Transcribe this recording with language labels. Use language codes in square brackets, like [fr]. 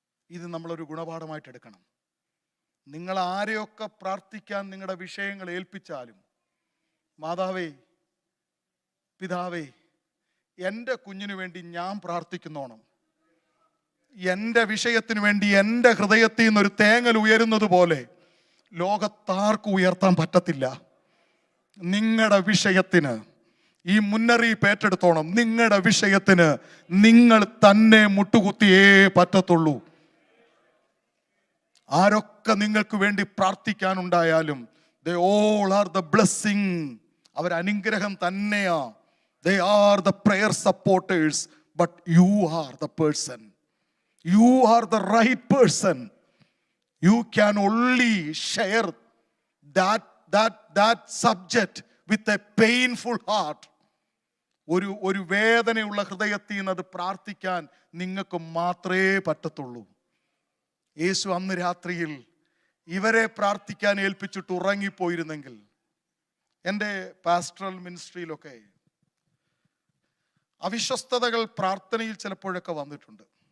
[ml] ഇത് നമ്മളൊരു ഗുണപാഠമായിട്ട് എടുക്കണം. നിങ്ങൾ ആരെയൊക്കെ പ്രാർത്ഥിക്കാൻ നിങ്ങളുടെ വിഷയങ്ങൾ ഏൽപ്പിച്ചാലും, മാതാവേ, പിതാവേ, എൻ്റെ കുഞ്ഞിനു വേണ്ടി ഞാൻ പ്രാർത്ഥിക്കുന്നോണം, എൻ്റെ വിഷയത്തിന് വേണ്ടി എൻ്റെ ഹൃദയത്തിൽ നിന്നൊരു തേങ്ങൽ ഉയരുന്നത് പോലെ ലോകത്താർക്കും ഉയർത്താൻ പറ്റത്തില്ല. നിങ്ങളുടെ വിഷയത്തിന് ഈ മുന്നറിയിപ്പ് ഏറ്റെടുത്തോണം. നിങ്ങളുടെ വിഷയത്തിന് നിങ്ങൾ തന്നെ മുട്ടുകുത്തിയേ പറ്റത്തുള്ളൂ. ആരൊക്കെ നിങ്ങൾക്ക് വേണ്ടി പ്രാർത്ഥിക്കാനുണ്ടായാലും [en] they all are the blessing. [ml] അവർ അനുഗ്രഹം തന്നെയാ. [en] They are the prayer supporters, but you are the person. You are the right person. You can only share that subject with a painful heart. [ml] ഒരു വേദനയുള്ള ഹൃദയത്തിൽ നിന്ന് അത് പ്രാർത്ഥിക്കാൻ നിങ്ങൾക്ക് മാത്രമേ പറ്റത്തുള്ളൂ. യേശു അന്ന് രാത്രിയിൽ ഇവരെ പ്രാർത്ഥിക്കാൻ ഏൽപ്പിച്ചിട്ട് ഉറങ്ങിപ്പോയിരുന്നെങ്കിൽ, എൻ്റെ പാസ്റ്ററൽ മിനിസ്ട്രിയിലൊക്കെ അവിശ്വസ്തതകൾ പ്രാർത്ഥനയിൽ ചിലപ്പോഴൊക്കെ വന്നിട്ടുണ്ട്.